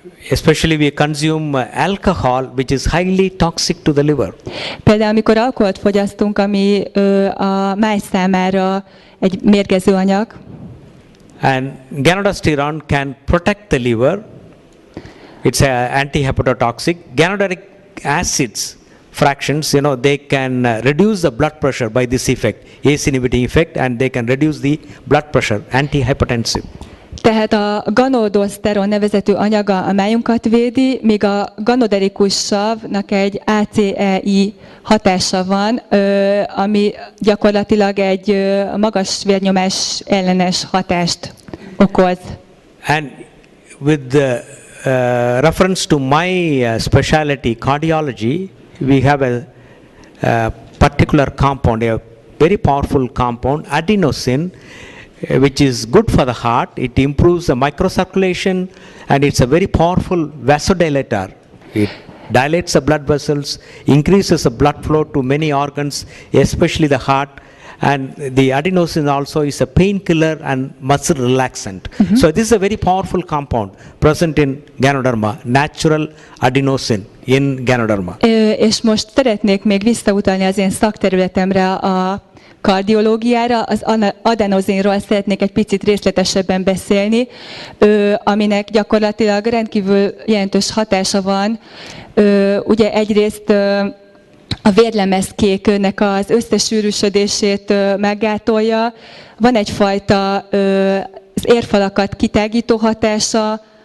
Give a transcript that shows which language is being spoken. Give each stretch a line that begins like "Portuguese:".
English: Especially we consume alcohol, which is highly toxic to the liver.
Hungarian: Például amikor alkoholt fogyasztunk, ami a máj számára egy mérgező anyag.
English: And ganoderstoteron can protect the liver. It's an anti-hepatotoxic. Ganoderic acids fractions, they can reduce the blood pressure by this effect, ACE inhibiting effect, and they can reduce the blood pressure, antihypertensive.
Hungarian: Tehát a ganoderstoteron nevezetű anyaga a májunkat védi, míg a ganoderikus savnak egy ACEI hatása van, ami gyakorlatilag egy magas vérnyomás ellenes hatást okoz.
English: And with the reference to my specialty, cardiology, we have a particular compound, a very powerful compound, adenosine, which is good for the heart. It improves the microcirculation, and it's a very powerful vasodilator. It dilates the blood vessels, increases the blood flow to many organs, especially the heart. And the adenosine also is a painkiller and muscle relaxant. So this is a very powerful compound present in Ganoderma, natural adenosine in Ganoderma.
Hungarian: És most szeretnék még visszautalni az én szakterületemre, a kardiológiára, az adenozinról szeretnék egy picit részletesebben beszélni, aminek gyakorlatilag rendkívül jelentős hatása van. Ugye egyrészt a vérlemezkéknek az összesűrűsödését meggátolja, van egyfajta az érfalakat kitágító hatása,